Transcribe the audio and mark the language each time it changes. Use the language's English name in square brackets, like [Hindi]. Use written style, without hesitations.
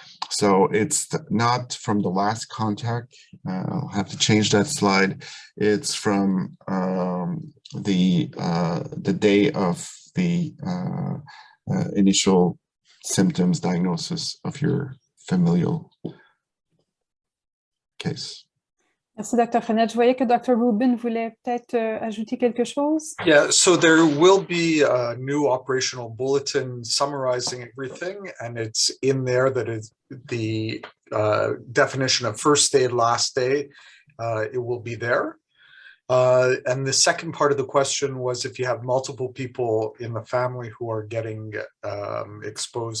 [English] So it's not from the last contact. I'll have to change that slide. It's from the day of the initial symptoms diagnosis of your familial case. [French] Merci, Dr. Frenette. Je voyais que Dr. Rubin voulait peut-être ajouter quelque chose. [English] Yeah, so there will be a new operational bulletin summarizing everything, and it's in there that is the definition of first day, last day. It will be there. And the second part of the question was if you have multiple people in the family who are getting exposed.